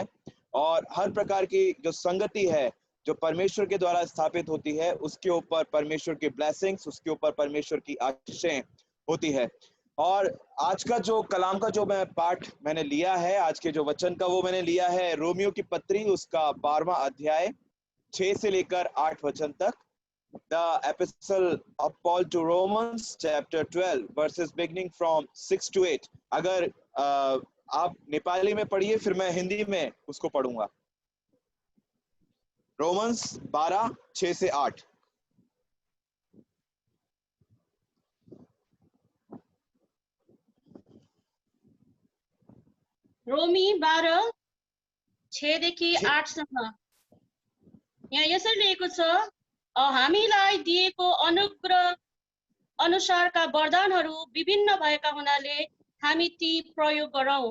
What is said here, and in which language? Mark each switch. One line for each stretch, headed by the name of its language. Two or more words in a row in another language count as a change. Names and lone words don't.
Hindi: और हर प्रकार की जो संगति है जो परमेश्वर के द्वारा स्थापित होती है, उसके ऊपर परमेश्वर की ब्लेसिंग्स, उसके ऊपर परमेश्वर की आशीषें होती है। और आज का जो कलाम का जो मैं पाठ मैंने लिया है, आज के जो वचन का वो मैंने लिया है रोमियो की पत्री, उसका 12वां अध्याय 6 से लेकर 8 वचन तक।
English: The epistle of Paul to Romans chapter 12 verses beginning from 6 to 8।
Hindi: अगर आप नेपाली में पढ़िए, फिर मैं हिंदी में उसको पढ़ूंगा। रोमन्स 12 6 से 8।
Nepali: रोमी 12 6देखि 8सम्म यहाँ यसरी लेखेको छ, हामीलाई दिएको अनुग्रह अनुसारका वरदानहरू विभिन्न भएका हुनाले हामी ती प्रयोग गरौँ।